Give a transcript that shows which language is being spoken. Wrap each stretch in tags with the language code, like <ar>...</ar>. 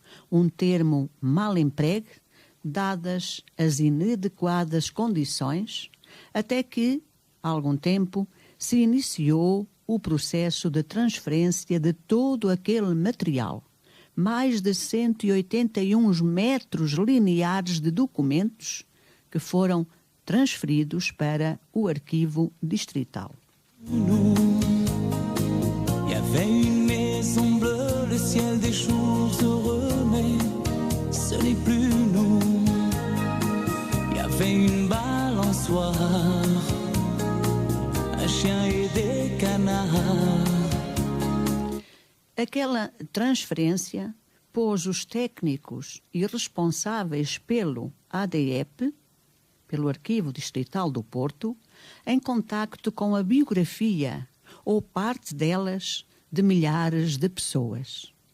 <pt>um termo mal empregue, dadas as inadequadas condições, até que, há algum tempo, se iniciou o processo de transferência de todo aquele material, mais de 181 metros lineares de documentos que foram transferidos para o arquivo distrital.</pt> <fr>Il y avait une maison bleue, le ciel des jours heureux, mais ce n'est plus nous. Il y avait une balançoire, un chien et des canards.</fr> <pt>Aquela transferência pôs os técnicos e responsáveis pelo ADEP, pelo Arquivo Distrital do Porto, em contacto com a biografia ou parte delas de milhares de pessoas.</pt>